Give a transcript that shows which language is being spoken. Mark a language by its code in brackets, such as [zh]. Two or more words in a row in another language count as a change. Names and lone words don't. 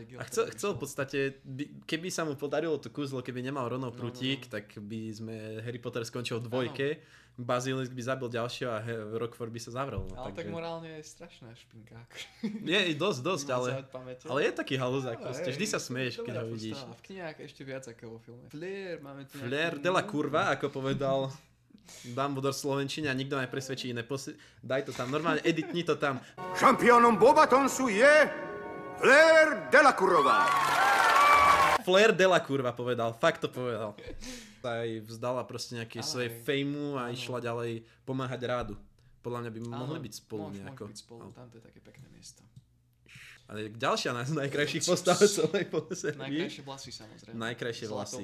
[sk] A chcel v podstate, keby sa mu podarilo to kúzlo, keby nemal rovno prútik, tak by sme Harry Potter skončil v dvojke, Bazilisk by zabil ďalšieho a Rockford by sa zavrel. No, Ale tak takže... morálne je strašná špinka. Je dosť, ale je taký halúzak, proste vždy sa smeješ, keď ho vidíš. V knihách ešte viac ako vo filme. Flair, máme tu Flair de la curva, ako povedal Dumbledore v slovenčine a nikto ma nepresvedčí iné. Daj to tam, normálne editni to tam. Championom Bobatonsu je Flair de la Curva. Flair de la curva povedal, fakt to povedal. Aj vzdala proste nejaké Áno, svoje hej. fejmu a Áno. išla ďalej pomáhať rádu. Podľa mňa by mohli byť spolu Môžu nejako. byť spolu, tam to je také pekné miesto. Ale ďalšia z najkrajších postav celej sérii. Najkrajšie vlasy samozrejme. Najkrajšie vlasy.